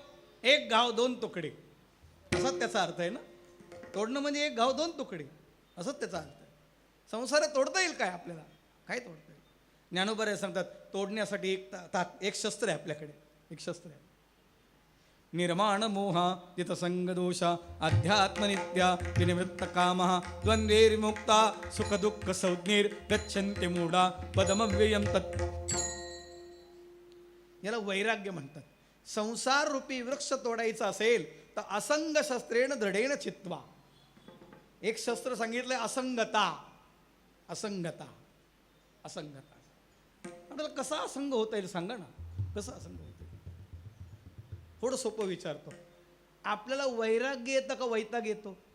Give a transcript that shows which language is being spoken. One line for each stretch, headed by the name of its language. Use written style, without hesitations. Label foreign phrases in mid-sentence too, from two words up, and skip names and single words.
Marathi: एक घाव दोन तुकडे, असाच त्याचा अर्थ आहे ना. तोडणं म्हणजे एक घाव दोन तुकडे, असंच त्याचा अर्थ आहे. संसार तोडता येईल काय आपल्याला? काय तोडता येईल? ज्ञानोबा सांगतात तोडण्यासाठी एक शस्त्र आहे आपल्याकडे, एक शस्त्र आहे.
Sanskrit: निर्माण मोहा जितसंग दोषा अध्यात्मनित्या विनिवृत्त कामः द्वंद्वैर्मुक्ता सुख दुःख संज्ञैर गच्छन्ति मूढा पदमव्ययम तत्.
Marathi: याला वैराग्य म्हणतात. संसार रूपी वृक्ष तोडायचा असेल तर
Sanskrit: असंग शस्त्रेण दृढेन चित्वा.
Marathi: एक शस्त्र सांगितलंय असंगता. असंगता असंगता. आपल्याला कसा असंग होता येईल सांगा ना. कसा असंग होता येईल? थोडं सोपं विचारतो. आपल्याला वैराग्य येतं का वैताग येतो?